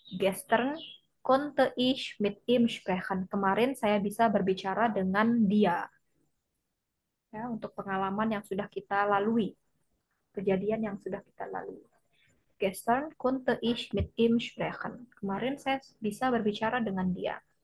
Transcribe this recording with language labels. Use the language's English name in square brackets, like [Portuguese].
[German] Gestern konnte ich mit ihm sprechen. [Indonesian] Kemarin saya bisa berbicara dengan dia. Ya, untuk pengalaman yang sudah kita lalui, kejadian yang sudah kita lalui. [German] Gestern konnte ich mit ihm sprechen. [Indonesian] Kemarin saya bisa berbicara dengan dia.